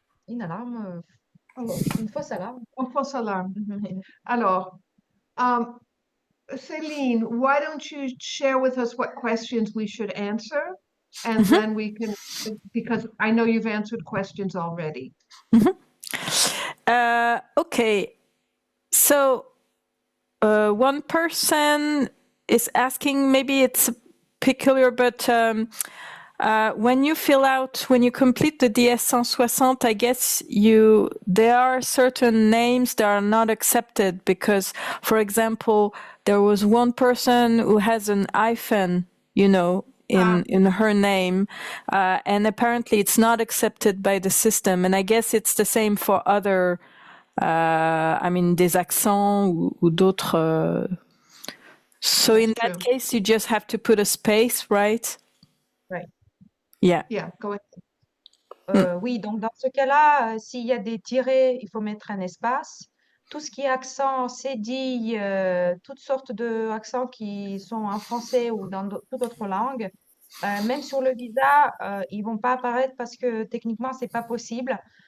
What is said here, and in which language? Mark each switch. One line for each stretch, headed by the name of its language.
French: Une alarme, une fausse alarme. Une fausse alarme.
English: Alors, Céline, why don't you share with us what questions we should answer? And then we can, because I know you've answered questions already. Okay. So, one person is asking, maybe it's peculiar, but when you complete the DS 160, I guess there are certain names that are not accepted because, for example, there was one person who has an hyphen, in her name, and apparently it's not accepted by the system. And I guess it's the same for other,
French: des accents ou d'autres.
English: So in that case, you just have to put a space, right? Right. Yeah. Yeah, go ahead.
French: Oui, donc dans ce cas-là, s'il y a des tirets, il faut mettre un espace. Tout ce qui est accent, cédille, toutes sortes d'accents qui sont en français ou dans toute autre langue, même sur le visa, ils vont pas apparaître parce que techniquement, c'est pas possible.